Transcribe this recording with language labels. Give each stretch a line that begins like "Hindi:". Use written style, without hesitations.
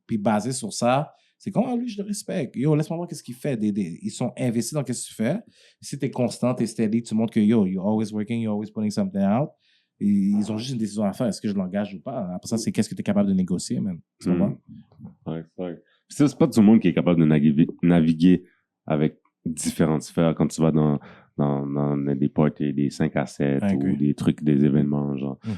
French: Puis basé sur ça, c'est comme, lui, je le respecte. Yo, laisse-moi voir qu'est-ce qu'il fait. Ils sont investis dans qu'est-ce que tu fais. Si t'es constant, t'es steady, tu montres que, yo,
English: you're always working, you're always putting something out.
French: Et ils ont juste une décision à faire. Est-ce que je l'engage ou pas? Après ça, c'est qu'est-ce que t'es capable de négocier, man. Tu comprends? Ouais. C'est pas tout le monde qui est capable de naviguer avec différentes sphères quand tu vas dans des parties, des 5 à 7 ou des trucs, des événements, genre.